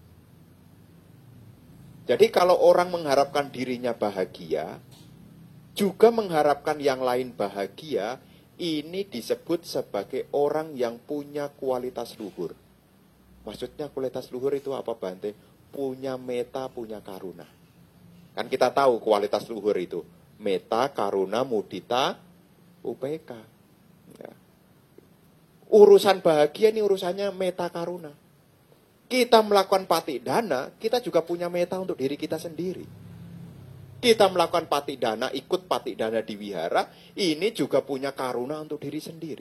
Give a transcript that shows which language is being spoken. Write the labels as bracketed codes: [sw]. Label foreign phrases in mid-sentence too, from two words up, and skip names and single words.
[id] Jadi kalau orang mengharapkan dirinya bahagia, juga mengharapkan yang lain bahagia, ini disebut sebagai orang yang punya kualitas luhur. Maksudnya kualitas luhur itu apa Bante? Punya meta, punya karuna. Kan kita tahu kualitas luhur itu. Meta, [pi] karuna, mudita, upeka. [id] Ya. Urusan bahagia ini urusannya [pi] meta karuna. [id] Kita melakukan patidana, kita juga punya meta untuk diri kita sendiri. Kita melakukan patidana, ikut patidana di wihara, ini juga punya karuna untuk diri sendiri.